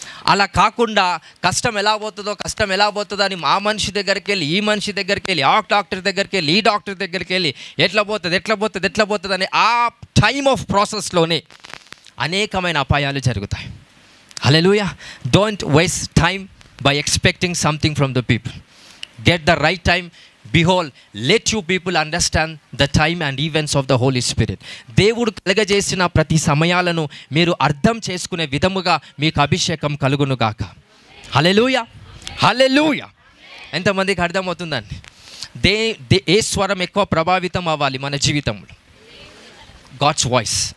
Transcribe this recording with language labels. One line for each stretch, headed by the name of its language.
Telugu: అలా కాకుండా కష్టం ఎలా పోతుందో అని ఆ మనిషి దగ్గరికి వెళ్ళి, ఈ మనిషి దగ్గరికి వెళ్ళి, ఆ డాక్టర్ దగ్గరికి వెళ్ళి, ఈ డాక్టర్ దగ్గరికి వెళ్ళి ఎట్లా పోతుంది అని ఆ టైమ్ ఆఫ్ ప్రాసెస్లోనే అనేకమైన అపాయాలు జరుగుతాయి. హల్లెలూయా.
English: Don't waste time by expecting something from the people. Get the right time. Behold, let you people understand the time and events of the Holy Spirit.
Telugu: దేవుడు కలగజేసిన ప్రతి సమయాలను మీరు అర్థం చేసుకునే విధముగా మీకు అభిషేకం కలుగును గాక. హల్లెలూయా. హల్లెలూయా. ఎంతమందికి అర్థమవుతుందండి? ఏ స్వరం ఎక్కువ ప్రభావితం అవ్వాలి మన జీవితంలో?
English: God's voice.